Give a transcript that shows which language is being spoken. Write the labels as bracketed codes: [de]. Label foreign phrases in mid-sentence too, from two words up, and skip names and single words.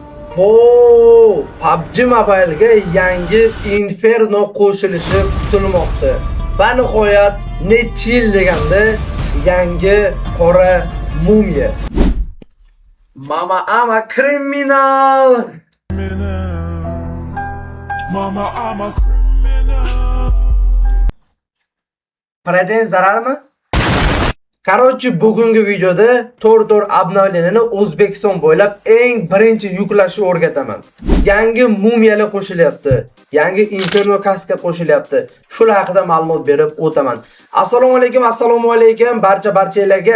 [uz] Vo, PUBG Mobile'ga yangi Inferno qo'shilishi kutilmoqda. Va nihoyat necha yil deganda yangi qora mumiya. [en] Mama I'm a criminal. Mama, I'm a criminal. [uz] Protein zararmi? Qarochi bugungi videoda to'rt obnovleniyani O'zbekiston bo'ylab eng birinchi yuklashni o'rgataman. Yangi mumiyalar qo'shilyapti. Yangi Inferno kaska qo'shilyapti. Shular haqida ma'lumot berib o'taman. Assalomu alaykum barchalarga.